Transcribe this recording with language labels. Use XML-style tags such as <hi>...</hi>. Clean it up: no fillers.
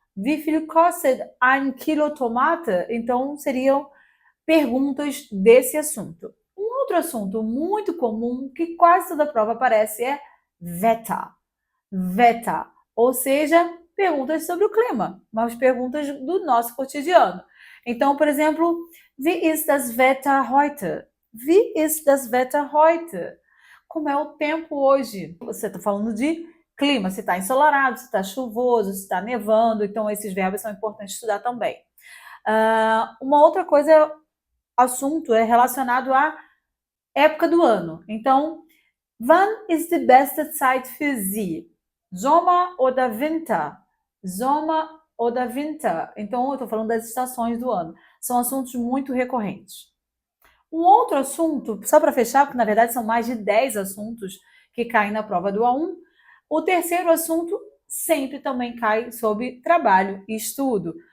<de>Wie viel kostet ein Kilo Tomate?</de> <pt>Então, seriam perguntas desse assunto. Um outro assunto muito comum, que quase toda prova aparece, é Wetter. Wetter, ou seja, perguntas sobre o clima, mas perguntas do nosso cotidiano. Então, por exemplo,</pt> <de>Wie ist das Wetter heute? Wie ist das Wetter heute?</de> <pt>Como é o tempo hoje? Você está falando de clima, se está ensolarado, se está chuvoso, se está nevando, então esses verbos são importantes estudar também. Uma outra coisa, assunto é relacionado à época do ano. Então,</pt> <de>wann ist die beste Zeit für Sie? Sommer oder Winter? Sommer oder Winter?</de> <pt>Então, eu estou falando das estações do ano. São assuntos muito recorrentes. Um outro assunto, só para fechar, porque na verdade são mais de 10 assuntos que caem na prova do A1. O terceiro assunto sempre também cai sobre trabalho e estudo.</pt>